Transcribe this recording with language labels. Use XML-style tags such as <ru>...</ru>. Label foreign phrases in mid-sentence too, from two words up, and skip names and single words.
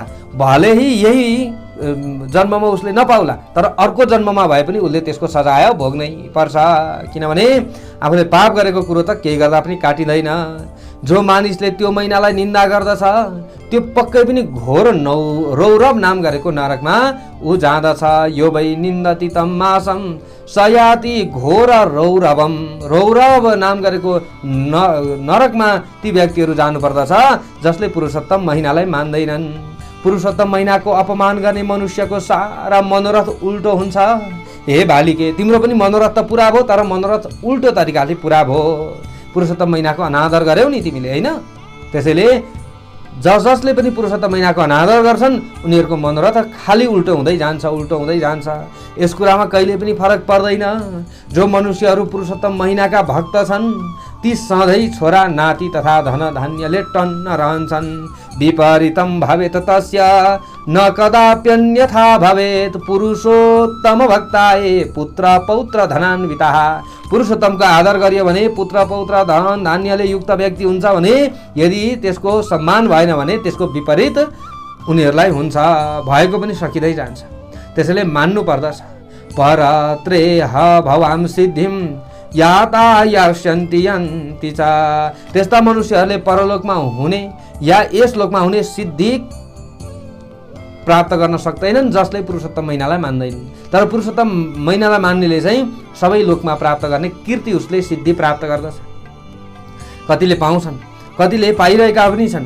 <ne>भले यही जन्ममा उसले नपाउला तर अर्को जन्ममा भए पनि उसले त्यसको सजाय भोग्नै पर्छ। किनभने आफूले पाप गरेको कुरो त केही गर्दा पनि काटिँदैन। जो मानिसले त्यो महिनालाई निन्दा गर्दछ त्यो पक्कै पनि घोर रौरव नाम गरेको नरकमा ऊ जाँदछ।</ne> <sa>यो वै निन्दति तम मासम सयाति घोर रौरवम।</sa> <ne>रौरव नाम गरेको नरकमा ती व्यक्तिहरू जानुपर्दछ जसले पुरुषोत्तम महिनालाई मान्दैनन्। पुरुषोत्तम महिनाको अपमान गर्ने मनुष्यको सारा मनोरथ उल्टो हुन्छ। हे बालिके, तिम्रो पनि मनोरथ त पुरा भयो तर मनोरथ उल्टो तरिकाले पुरा भयो। पुरुषोत्तम महिनाको अनादर गर्यौ नि तिमीले, होइन? त्यसैले जसले पनि पुरुषोत्तम महिनाको अनादर गर्छन् उनीहरूको मनोरथ खाली उल्टो हुँदै जान्छ। यस कुरामा कहिले पनि फरक पर्दैन। जो मनुष्यहरू पुरुषोत्तम महिनाका भक्त छन् ती सधैँ छोरा नाति तथा धन धान्यले टन्न रहन्छन्।</ne> <sa>विपरीतम भवेत तस्य न कदाप्यन्यथा भवेत पुरुषोत्तम भक्ताये पुत्र पौत्र धनान्विता।</sa> <ne>पुरुषोत्तमको आदर गरियो भने पुत्र पौत्र धन धान्यले युक्त व्यक्ति हुन्छ भने यदि त्यसको सम्मान भएन भने त्यसको विपरीत उनीहरूलाई हुन्छ, भएको पनि सकिँदै जान्छ। त्यसैले मान्नु पर्दछ।</ne> <sa>परत्रेह भवाम सिद्धिम यातायास्यन्ति यन्ति च।</sa> <ne>त्यस्ता मनुष्यहरूले परलोकमा हुने या यस लोकमा हुने सिद्धि प्राप्त गर्न सक्दैनन् जसले पुरुषोत्तम महिनालाई मान्दैनन्। तर पुरुषोत्तम महिनालाई मान्नेले चाहिँ सबै लोकमा प्राप्त गर्ने कीर्ति उसले सिद्धि प्राप्त गर्दछ। कतिले पाउँछन्, कतिले पाइरहेका पनि छन्।</ne>